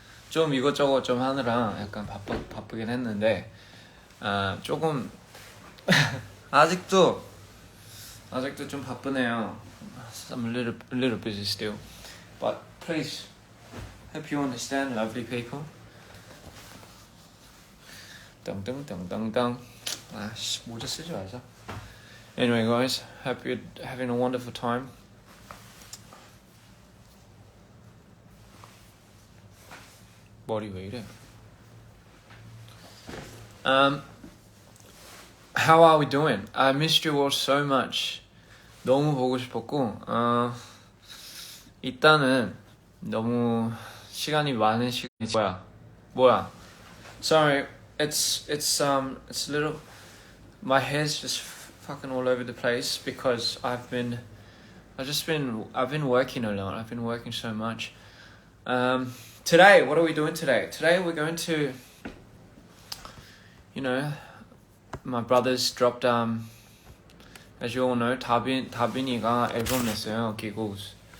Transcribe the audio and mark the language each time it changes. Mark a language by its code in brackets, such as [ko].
[ko] 좀 이것저것 좀 하느라 약간 바쁘긴 했는데 조금 아직도 좀 바쁘네요. [en] I'm a little busy still, but please hope you understand, lovely people. [ko] 땅땅땅땅땅. 아씨 모자 쓰지 말자. [en] Anyway, guys, hope you're having a wonderful time. [ko] 머리 왜 이래? [en] How are we doing? I missed you all so much. [ko] 너무 보고 싶었고, 일단은 너무 시간이 많은 시간이 뭐야? [en] Sorry, it's a little. My hair's just fucking all over the place because I've been working a lot. I've been working so much. Today, what are we doing today? Today we're going to, my brothers dropped, as you all know, [ko] 다빈이가 앨범 냈어요, [en] Giggles.